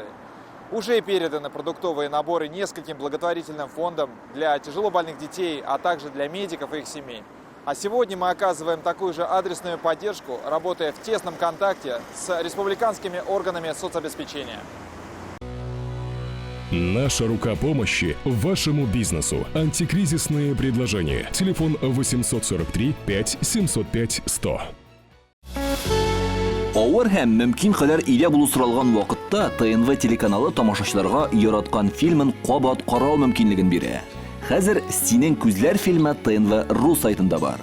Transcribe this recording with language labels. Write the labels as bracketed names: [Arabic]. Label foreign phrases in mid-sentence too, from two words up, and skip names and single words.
[Russian] Уже переданы продуктовые наборы нескольким благотворительным фондам для тяжелобольных детей, а также для медиков и их семей. А сегодня мы оказываем такую же адресную поддержку, работая в тесном контакте с республиканскими органами соцобеспечения. Наша рука помощи вашему бизнесу. Антикризисные предложения. Телефон 843 5 705 100. [Tatar] Авыр һәм мөмкин кадәр илә булу соралган вакытта ТНВ телеканалы тамашачыларга яраткан фильмын кабат карау мөмкинлеген бирә. Хәзер «Синең күзләр» фильмы ТНВ.ру сайтында бар.